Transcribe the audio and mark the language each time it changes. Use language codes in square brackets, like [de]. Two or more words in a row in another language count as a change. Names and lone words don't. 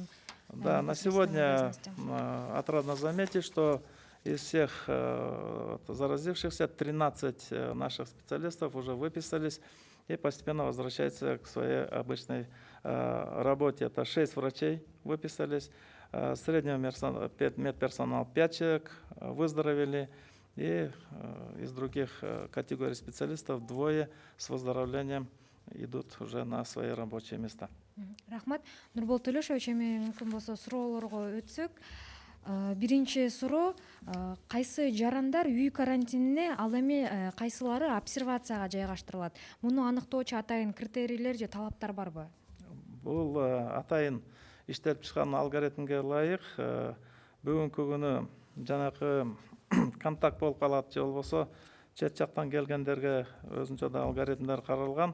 [ru] Да, на сегодня отрадно заметить, что из всех заразившихся 13 наших специалистов уже выписались и постепенно возвращаются к своей обычной работе. Это 6 врачей выписались, среднего медперсонал 5 человек выздоровели, и из других категорий специалистов 2 с выздоровлением идут уже на свои рабочие места. [ky] Рахмат. Нурбол Төлешович, эми мүмкүн болсо суроолорго өтсөк. Биринчи суроо, кайсы жарандар үй карантинине, ал эми кайсылары обсервацияга жайгаштырылат? Муну аныктоочу атайын критерийлер же талаптар барбы? Бул атайын иштелип чыккан алгоритмге ылайык бүгүнкү күнү жанакы контакт болуп калат же болбосо чет жактан келгендерге өзүнчө да алгоритмдер каралган.